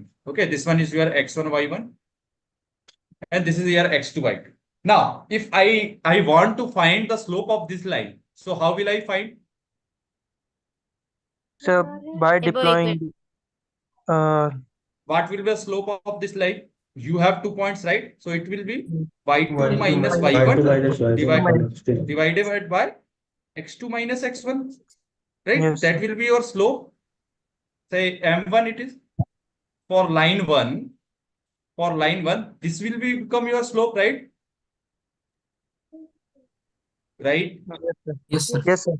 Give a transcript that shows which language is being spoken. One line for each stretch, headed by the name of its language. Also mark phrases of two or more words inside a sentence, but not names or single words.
English: Okay, this one is your x1, y1, and this is your x2, y2. Now, if I want to find the slope of this line, so how will I find? So by Above deploying What will be the slope of this line? You have 2 points, right? So it will be y2 Y2 minus minus y1 y2 minus y1 divided by x2 minus x1. right? Yes, That will be your slope. Say M1 it is for line 1. For line 1, this will become your slope, right? Right? yes, sir. Yes, sir.